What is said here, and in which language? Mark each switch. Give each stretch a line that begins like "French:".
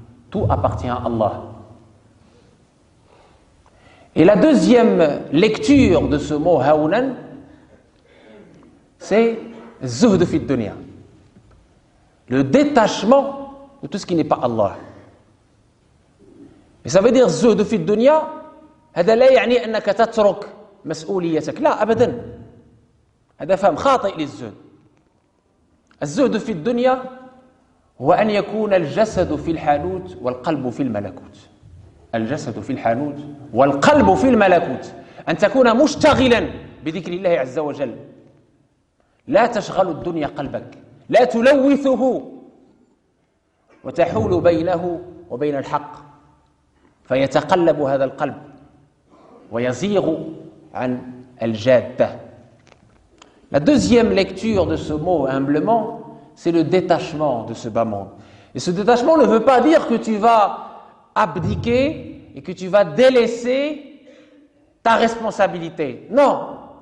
French: Tout appartient à Allah. Et la deuxième lecture de ce mot haounan, c'est zuhd fi dunya, le détachement de tout ce qui n'est pas Allah. Mais ça veut dire
Arabic: زهد في الدنيا هذا لا يعني انك تترك مسؤوليتك لا ابدا هذا فهم خاطئ للزهد الزهد في الدنيا هو ان يكون الجسد في الحانوت والقلب في الملكوت الجسد في الحانوت والقلب في الملكوت ان تكون مشتغلا بذكر الله عز وجل لا تشغل الدنيا قلبك لا تلوثه وتحول بينه وبين الحق فيتقلب هذا القلب ويزيغ عن الجادة.
French: La deuxième lecture de ce mot humblement, c'est le détachement de ce bas monde. Et ce détachement ne veut pas dire que tu vas abdiquer et que tu vas délaisser ta responsabilité. Non.